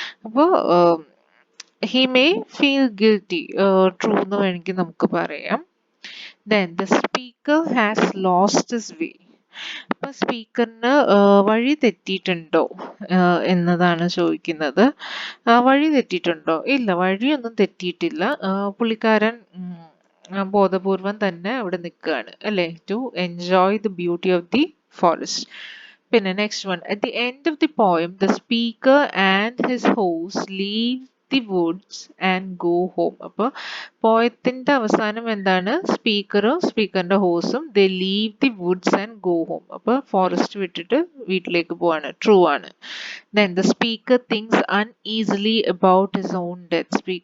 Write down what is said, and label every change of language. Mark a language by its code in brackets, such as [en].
[ml] അപ്പോൾ [en] he may feel guilty, true [ml] എന്ന് വേണമെങ്കിൽ നമുക്ക് പറയാം. [en] Then the speaker has lost his way. [ml] അപ്പൊ സ്പീക്കറിന് വഴി തെറ്റിയിട്ടുണ്ടോ എന്നതാണ് ചോദിക്കുന്നത്. വഴി തെറ്റിയിട്ടുണ്ടോ? ഇല്ല, വഴിയൊന്നും തെറ്റിയിട്ടില്ല. പുള്ളിക്കാരൻ ബോധപൂർവം തന്നെ അവിടെ നിൽക്കുകയാണ് അല്ലേ, [en] To enjoy the beauty of the forest. പിന്നെ next one, at the end of the poem the speaker and his host leave the woods and go home. [ml] അപ്പോൾ പോയത്തിന്റെ അവസാനം എന്താണ്? സ്പീക്കറിന്റെ ഹോസും [en] They leave the woods and go home. [ml] അപ്പോൾ forest വിട്ടിട്ട് വീട്ടിലേക്ക് പോവാണ്. True ആണ്. [en] Then the speaker thinks uneasily about his own death.